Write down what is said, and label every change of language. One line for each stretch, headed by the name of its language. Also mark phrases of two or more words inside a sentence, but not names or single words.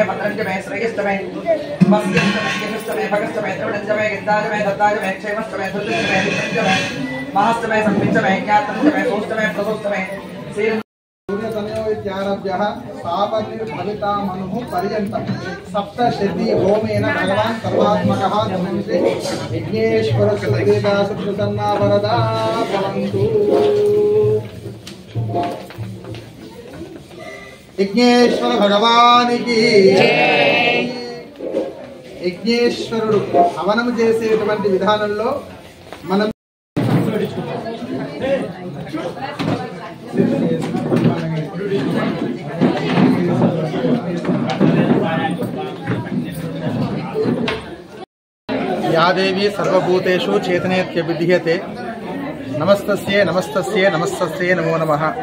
Sanskrit: भद्रंच मे श्रेयश्च मे वस्यश्च मे यशश्च मे भगश्च मे जगनंच मे गन्ताच मे दत्ताच मे क्षेमश्च मे रुदिश्च मे विश्वंच मे महश्च मे संविश्च मे ज्ञात्रंच मे सूश्च मे प्रसूश्च मे सीरंच सूर्यतनयोत्यारभ्यः सापनिर्भविता मनुः पर्यन्तं सप्तशती होमेन भगवान् सर्वात्मकः धनञ्जय विघ्नेश्वर सुदेवा सुप्रसन्ना वरदा भवन्तु.
Telugu: విఘ్నేశ్వర భగవానికి విఘ్నేశ్వరుడు హవనము చేసేటువంటి విధానంలో మనం
Sanskrit: యాదేవి సర్వభూతేషు చేతనేత్య విధీయతే నమస్తస్యే నమస్తస్యే నమస్తస్యే నమో నమః.